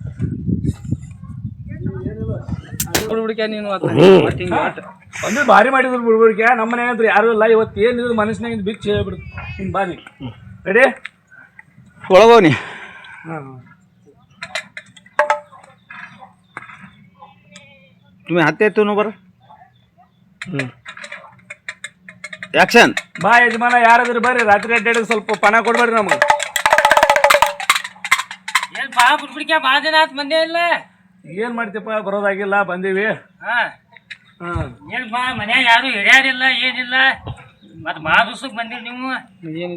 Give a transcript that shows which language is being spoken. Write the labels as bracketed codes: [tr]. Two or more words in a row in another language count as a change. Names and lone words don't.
[kn] ಬಿಡ್ಬಿಡ್ಕ ನೀನು ಒಂದು ಭಾರಿ ಮಾಡಿದ್ರು ಬಿಡ್ಬಿಡ್ಕೆ ನಮ್ಮ ಮನೆ ಅಂದ್ರೆ ಯಾರು ಇಲ್ಲ ಇವತ್ತು ಏನಿದ್ರು ಮನಸ್ಸಿನಾಗ ಬಿಚ್ಚಿ ಹೇಳ್ಬಿಡ್ತು ಹಿಂಗೆ ಬಾನಿ ರೆಡಿ ಒಳಗೋನಿ ಹಾಂ [mr] तुम्ही हात येतो ना बरं ऍक्शन [kn] ಬಾ ಯಜಮಾನ ಯಾರಾದ್ರೂ ಬರ್ರಿ ರಾತ್ರಿ ಅಡ್ಡಾಡಿ ಸ್ವಲ್ಪ ಪಣ ಕೊಡ್ಬೇಡ್ರಿ ನಮಗೆ ಏನ್ ಬಾ ಬಿಡ್ಬಿಡ್ಕ್ಯಾ ಭಾಳ ದಿನ ಆತ್ ಬಂದೇ ಇಲ್ಲ. ಏನ್ ಮಾಡ್ತೀಪ್ಪ ಬರೋದಾಗಿಲ್ಲ ಬಂದೀವಿ ಹಾ ಹಾಂ ಏನ್ ಬಾ ಮನ್ಯಾಗ ಯಾರು ಹಿರಿಯಾರಿಲ್ಲ ಏನಿಲ್ಲ ಮತ್ ಭಾಳ ದಿವ್ಸಕ್ಕೆ ಬಂದಿರಿ ನೀವು.